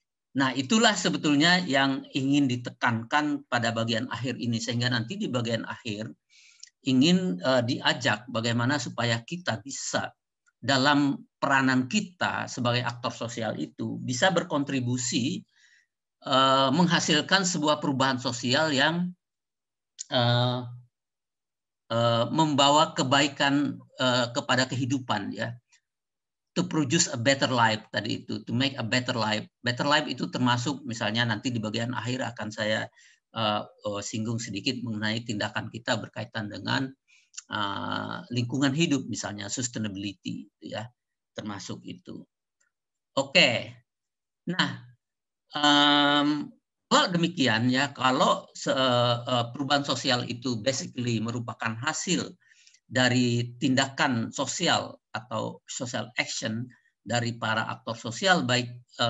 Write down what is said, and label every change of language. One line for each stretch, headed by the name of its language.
Indonesian: Nah, itulah sebetulnya yang ingin ditekankan pada bagian akhir ini, sehingga nanti di bagian akhir ingin diajak bagaimana supaya kita bisa dalam peranan kita sebagai aktor sosial itu bisa berkontribusi menghasilkan sebuah perubahan sosial yang membawa kebaikan kepada kehidupan ya.
English: To produce a better life
Indonesian: tadi itu,
English: to make a better life.
Indonesian: Better life itu termasuk misalnya nanti di bagian akhir akan saya singgung sedikit mengenai tindakan kita berkaitan dengan lingkungan hidup misalnya sustainability ya, termasuk itu. Oke. Nah, kalau demikian ya, kalau perubahan sosial itu basically merupakan hasil dari tindakan sosial atau social action dari para aktor sosial baik